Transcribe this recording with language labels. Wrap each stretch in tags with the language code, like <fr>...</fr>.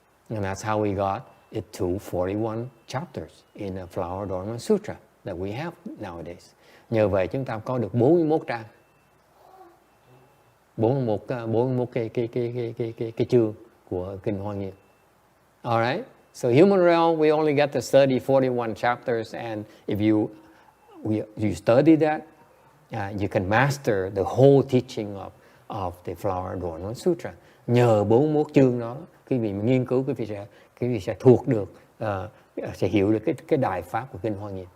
<en>And that's how we got it to 41 chapters in the Flower Adornment Sutra that we have nowadays.</en> <vi>Nhờ vậy chúng ta có được 41 trang. 41 cái chương của kinh Hoa Nghiêm.</vi> <en>All right? So human realm, we only get to study 41 chapters, and if you study that, you can master the whole teaching of the Flower Adornment Sutra.</en> <vi>Nhờ 41 chương đó, quý vị nghiên cứu, quý vị sẽ thuộc được, sẽ hiểu được cái đại pháp của kinh Hoa Nghiêm.</vi>